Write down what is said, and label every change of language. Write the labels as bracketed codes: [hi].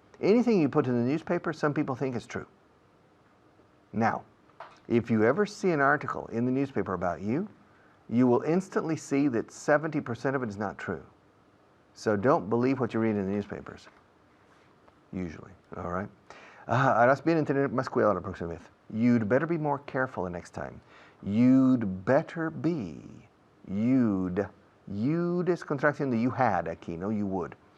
[en] Anything you put in the newspaper, some people think is true. Now, if you ever see an article in the newspaper about you, you will instantly see that 70% of it is not true. So don't believe what you read in the newspapers, usually, all right? [es] Harás bien en tener más cuidado la próxima vez. [en] You'd better be more careful the next time. You'd better be. [es] You'd es contracción de you had aquí, no you would.